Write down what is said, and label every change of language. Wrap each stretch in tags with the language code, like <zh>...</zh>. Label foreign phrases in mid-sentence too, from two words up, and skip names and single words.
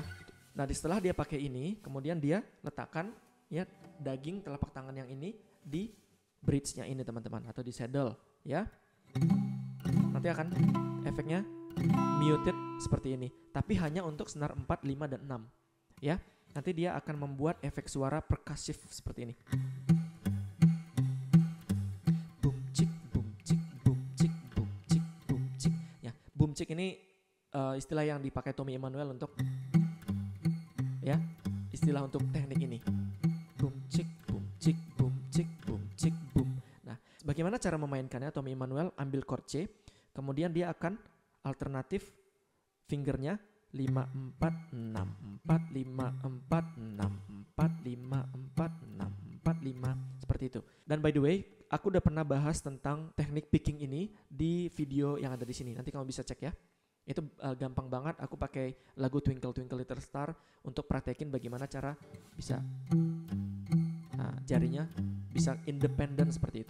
<id>Nah, setelah dia pakai ini, kemudian dia letakkan ya daging telapak tangan yang ini di bridge-nya ini teman-teman, atau di saddle ya. Nanti akan efeknya muted seperti ini, tapi hanya untuk senar 4, 5 dan 6 ya. Nanti dia akan membuat efek suara perkasif seperti ini. Boom chick boom chick boom chick boom chick boom chick. Ya,</id> <en>boom chick</en> <id>ini istilah yang dipakai Tommy Emmanuel untuk ya, istilah untuk teknik ini. Boom chick boom chick boom chick boom chick boom. Nah, bagaimana cara memainkannya? Tommy Emmanuel ambil chord C, kemudian dia akan alternatif fingernya 5 4 6 4 5 4 6 4 5 4 6 4 5 seperti itu.</id> <en>Dan by the way,</en> <id>aku udah pernah bahas tentang teknik picking ini di video yang ada di sini. Nanti kamu bisa cek ya. Itu gampang banget, aku pakai lagu Twinkle Twinkle Little Star untuk praktekin bagaimana cara bisa jarinya bisa independen seperti itu.</id>